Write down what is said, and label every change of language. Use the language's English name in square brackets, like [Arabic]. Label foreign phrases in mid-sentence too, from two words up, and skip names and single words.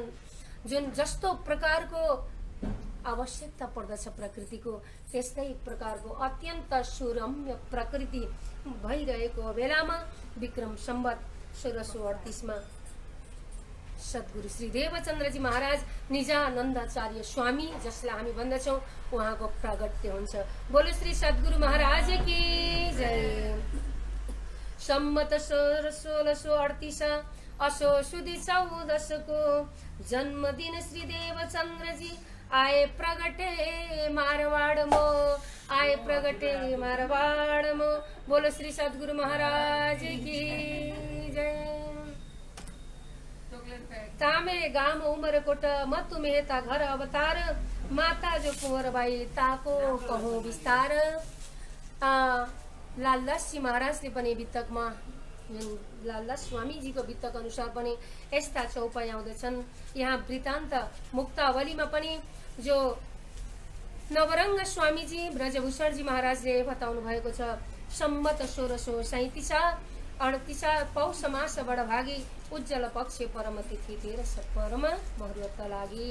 [Nepali] जुन जस्तो प्रकारको आवश्यकता पर्दछ प्रकृतिको, त्यस्तै प्रकारको अत्यन्त सुरम्य प्रकृति भइरहेको बेलामा विक्रम सम्वत 1638 मा सद्गुरु श्री देवचन्द्रजी महाराज निजानन्दाचार्य स्वामी, जसलाई हामी भन्दछौँ, उहाँको प्रागट्य हुन्छ। [Hindi] बोलो श्री सद्गुरु महाराज की जय। सम्मत 1638 असो सुदी 14 को जन्मदिन श्री देवचन्द्रजी आए प्रगटे मारवाड़ मो, आए प्रगटे मारवाड़ मो। बोलो श्री सद्गुरु महाराज की जय। तामे गाम उमरकोट मतुनियता घर अवतार, माता जो कुँवर भाइ ताको कहो विस्तार। [Nepali] लालदासजी महाराजले पनि वितकमा, लालदास स्वामीजीको वितक अनुसार पनि यस्ता चौपाई आउँदछन्। यहाँ वृत्तान्त मुक्तावलीमा पनि जो नवरङ्ग स्वामीजी ब्रजभूषणजी महाराजले बताउनु भएको छ, [Hindi] सम्मत 1637 पौष मास बडभागी उज्जवल पक्ष परम तिथि 13 परमा महुरत लागि।